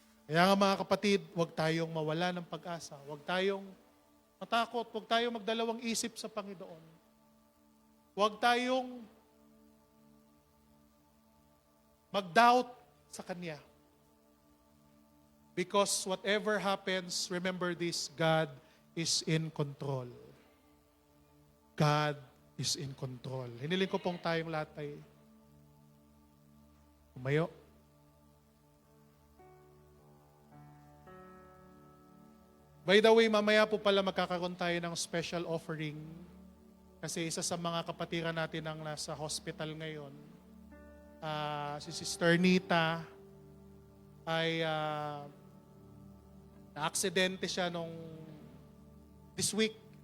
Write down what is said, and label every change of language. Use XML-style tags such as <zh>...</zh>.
<tl>Kaya nga mga kapatid, huwag tayong mawala ng pag-asa. Huwag tayong matakot. Huwag tayong magdalawang isip sa Panginoon. Huwag tayong mag-doubt sa Kanya.</tl> <en>Because whatever happens, remember this, God is in control. God is in control.</en> <tl>Hiniling ko pong tayong lahat ay umayo.</tl> <en>By the way,</en> <tl>mamaya po pala magkakaroon tayo ng special offering kasi isa sa mga kapatiran natin ang nasa hospital ngayon, si Sister Nita, ay na-aksidente siya this week.</tl>